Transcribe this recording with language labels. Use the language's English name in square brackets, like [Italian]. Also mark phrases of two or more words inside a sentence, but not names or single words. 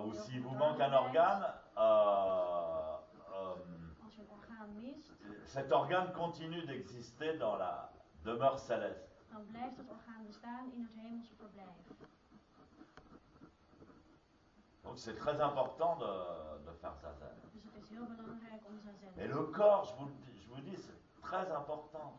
[French] Ou si vous manque un organe, [Dutch] als je een orgaan mist, [French] cet organe continue d'exister dans la demeure céleste. [Dutch] dan blijft het orgaan bestaan in het hemelse verblijf. [French] Donc c'est très important de faire zazen. [Dutch] Dus het is heel belangrijk om zazen te [French] Et [Dutch] doen. [French] le corps, je vous dis, c'est très important.